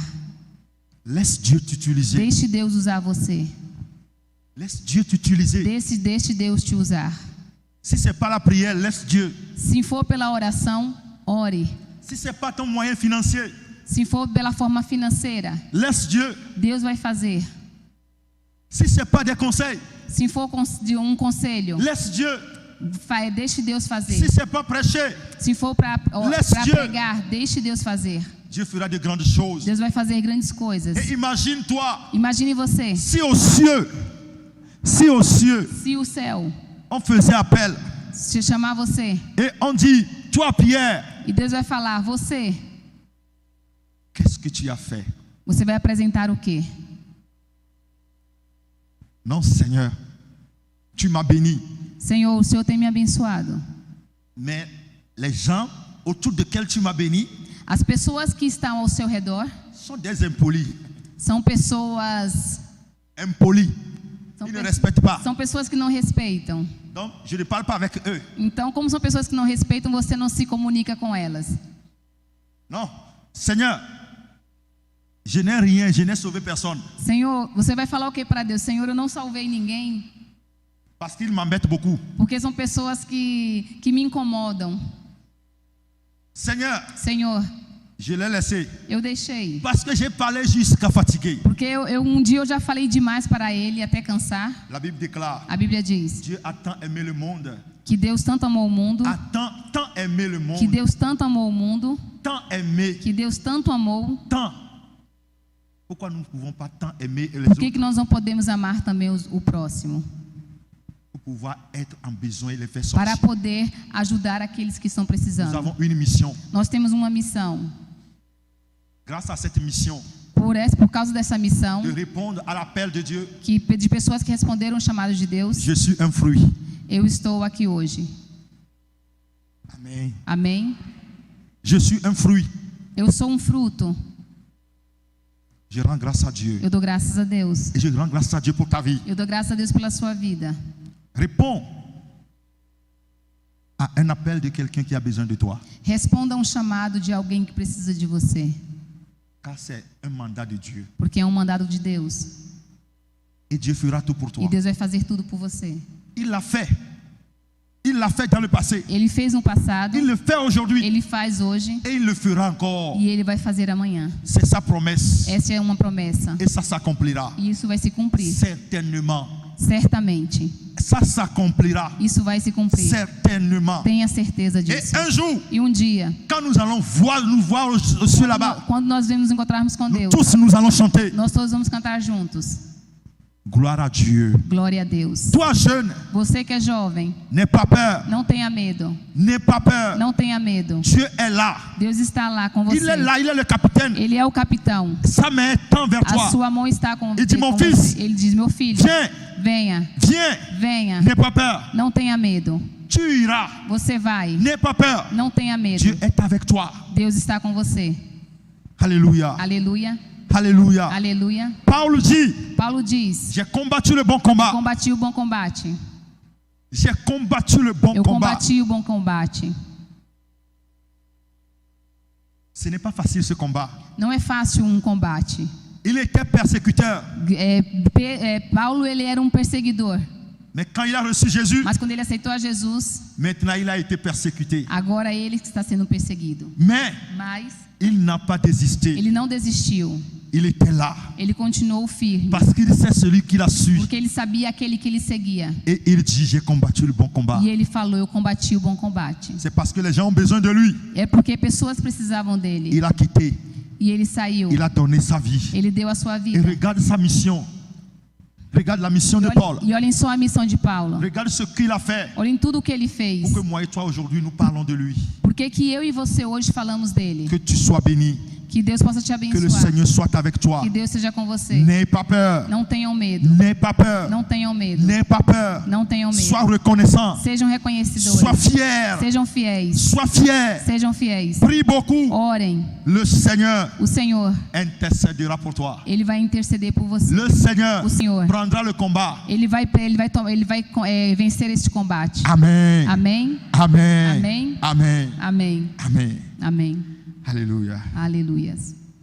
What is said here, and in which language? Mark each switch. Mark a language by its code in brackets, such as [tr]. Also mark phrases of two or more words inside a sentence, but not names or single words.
[fr] Laisse Dieu t'utiliser. [pt] Deixe Deus usar você. [fr] Laisse Dieu t'utiliser. [pt] Deixe Deus te usar. [fr] Si c'est pas la prière, laisse Dieu. [pt] Se for pela oração, ore. [fr] Si c'est pas ton moyen financier, [pt] Se for pela forma financeira, [fr] laisse Dieu. [pt] Deus vai fazer. [fr] Si c'est pas des conseils, [pt] Se for de um conselho, [fr] laisse Dieu. [pt] deixe Deus fazer. [fr] Si c'est pas prêcher, [pt] Se for para [fr] Dieu. [pt] pregar, deixe Deus fazer. [fr] Dieu fera de grandes choses. [pt] Deus vai fazer grandes coisas. [fr] Et imagine-toi, [pt] Imagine você, [fr] si aux cieux, [pt] se o céu [fr] on faisait appel [pt] se chamar você, [fr] et on dit, toi Pierre, [pt] e Deus vai falar, você [fr] qu'est-ce que tu as fait? [pt] vai apresentar o quê? [fr] Non, Seigneur, tu m'as béni. [pt] Senhor, o Senhor tem me abençoado. [fr] Mais les gens autour desquels tu m'as béni [pt] As pessoas que estão ao seu redor [fr] sont des impolis. [pt] são pessoas [fr] Impolis. Ils ne respectent pas. [pt] são pessoas que não respeitam. [fr] Donc, je ne parle pas avec eux. [pt] Então, como são pessoas que não respeitam, você não se comunica com elas. [fr] Non, Seigneur, je n'ai rien, je n'ai sauvé personne. [pt] Senhor, você vai falar o que para Deus? Senhor, eu não salvei ninguém. [fr] Parce qu'ils m'embêtent beaucoup. [pt] Porque são pessoas que me incomodam. [fr] Seigneur, [pt] Senhor, [fr] je l'ai laissé. [pt] eu deixei. [fr] Parce que j'ai parlé jusqu'à fatiguer. [pt] Porque um dia eu já falei demais para ele até cansar. [fr] La Bible déclare, [pt] A Bíblia diz [fr] Dieu a tant aimé le monde. [pt] que Deus tanto amou o mundo, [fr] A tant aimé le monde. [pt] que Deus tanto amou o mundo, [fr] Tant aimé. [pt] que Deus tanto amou. [fr] Tant. Pourquoi nous ne pouvons pas tant aimer les [pt] Por que [fr] autres [pt] nós não podemos amar também o próximo? [fr] pour pouvoir être en besoin et les faire [pt] Para [fr] sortir? [pt] poder ajudar aqueles que estão [fr] Nous [pt] precisando. [fr] avons une mission. [pt] Nós temos uma missão. [fr] Grâce à cette mission, [pt] Por causa dessa missão, [fr] de répondre à l'appel de Dieu, [pt] de pessoas que responderam o chamado de Deus, [fr] je suis un fruit. [pt] eu estou aqui hoje. [fr] Amen. [pt] Amém? [fr] Je suis un fruit. [pt] Eu sou um fruto. [fr] Je rends grâce à Dieu. [pt] Eu dou graças a Deus. [fr] Et je rends grâce à Dieu pour ta vie. [pt] Eu dou graças a Deus pela sua vida. [fr] Réponds à un appel de quelqu'un qui a besoin de toi. [pt] Responda a um chamado de alguém que precisa de você. [fr] Car c'est un mandat de Dieu. [pt] Porque é um mandado de Deus. [fr] Et Dieu fera tout pour toi. [pt] E Deus vai fazer tudo por você. [fr] Il l'a fait. Il l'a fait dans le passé. [pt] Ele fez no passado, [fr] Il le fait aujourd'hui. [pt] ele faz hoje [fr] Et il le fera encore. [pt] e ele vai fazer amanhã. [fr] C'est sa promesse. [pt] Essa é uma promessa. [fr] Et ça s'accomplira. [pt] E isso vai se cumprir. [fr] Certainement. [pt] certamente. [fr] Ça s'accomplira. [pt] Isso vai se cumprir. [fr] Certainement. [pt] Tenha certeza disso. [fr] Et un jour, [pt] e um dia, [fr] quand nous allons voir au ciel là-bas, [pt] quando nós nos encontrarmos com Deus, [fr] tous nous allons chanter. [pt] nós todos vamos cantar juntos. [fr] Gloire à Dieu. [pt] Glória a Deus. [fr] Toi jeune, [pt] Você que é jovem, [fr] n'aie pas peur. [pt] não tenha medo. [fr] N'aie pas peur. [pt] Não tenha medo. [fr] Dieu est là. [pt] Deus está lá com você. [fr] Il est là, il est le capitaine. [pt] Ele é o capitão. [fr] Sa main tend vers [pt] A [fr] toi. [pt] sua mão está com [fr] Il dit, mon [pt] você. [fr] fils, [pt] Ele diz, meu filho, [fr] Viens, [pt] venha, [fr] viens. [pt] venha. [fr] N'aie pas peur. [pt] Não tenha medo. [fr] Tu iras. [pt] Você vai. [fr] N'aie pas peur. [pt] Não tenha medo. [fr] Dieu est avec toi. [pt] Deus está com você. [fr] Alléluia. [pt] Aleluia. [fr] Alléluia. [pt] Aleluia. [fr] Paulo dit, [pt] Paulo diz: [fr] j'ai combattu le bon [pt] Eu [fr] combat. [pt] combati o bom combate. [fr] J'ai combattu le bon [pt] Eu [fr] combat. [pt] combati o bom combate. [fr] Ce n'est pas facile ce combat. [pt] Não é fácil um combate. [fr] Il était persécuteur. [pt] Paulo ele era um perseguidor. [fr] Mais quand il a reçu Jésus, [pt] Mas quando ele aceitou a Jesus, [fr] maintenant il a été persécuté. [pt] agora ele que está sendo perseguido. [fr] Mais [pt] Mas [fr] il n'a pas désisté. [pt] ele não desistiu. [fr] Il était là. [pt] Ele continuou firme. [fr] Parce qu'il sait celui qu'il a su. [pt] Porque ele sabia aquele que ele seguia. [fr] Et il dit, j'ai combattu le bon combat. [pt] E ele falou: Eu combati o bom combate. [fr] C'est parce que les gens ont besoin de lui. [pt] É porque pessoas precisavam dele. [fr] Il a quitté. [pt] E ele saiu. [fr] Il a donné sa vie. [pt] Ele deu a sua [fr] Et [pt] vida. [fr] regarde sa mission. Regarde la mission de Paul. [pt] E olhem só a missão de Paulo. [fr] Regarde ce qu'il a fait. [pt] Olhem tudo o que ele fez. [fr] Pour que moi et toi aujourd'hui nous parlons de lui. [pt] Por que que eu e você hoje falamos dele? [fr] Que tu sois béni. [pt] Que Deus possa te [fr] Que le [pt] abençoar. [fr] Seigneur soit avec toi. [pt] Que Deus seja com você. [fr] N'aie pas peur. [pt] Não tenham medo. [fr] N'aie pas peur. [pt] Não tenham medo. [fr] N'aie pas peur. [pt] Não tenham medo. [fr] Sois reconnaissant. [pt] Sejam reconhecedores. [fr] Sois fier. [pt] Sejam fiéis. [fr] Sois fier. [pt] Sejam fiéis. [fr] Prie beaucoup. [pt] Orem. [fr] Le Seigneur [pt] O Senhor, [fr] intercédera pour toi. [pt] ele vai interceder por você. [fr] Le Seigneur [pt] O Senhor, [fr] prendra le combat. [pt] ele vai vencer este combate. [fr] Amen. [pt] Amém. [fr] Amen. [pt] Amém. [fr] Amen. [pt] Amém. [fr] Amen. [pt] Amém. [fr] Alléluia. [pt] Aleluias.